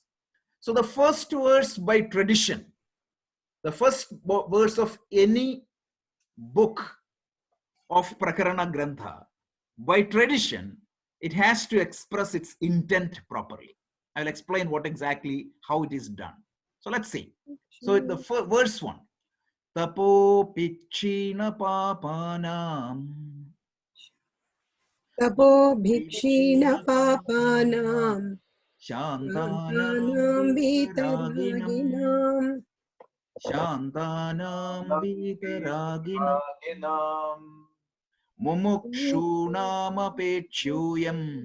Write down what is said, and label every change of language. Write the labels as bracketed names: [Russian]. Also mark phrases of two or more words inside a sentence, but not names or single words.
[English] So the first verse by tradition, the first verse of any book of Prakarana Grantha, by tradition, it has to express its intent properly. I will explain what exactly, how it is done. So let's see. So the verse 1. [Sanskrit] तपो पिचिन पापानाम्. तपोभिः क्षीण पापानाम्. Shantanam vitaraginam. शान्तानां वीतरागिणाम्. मुमुक्षूणाम् अपेच्युयम्.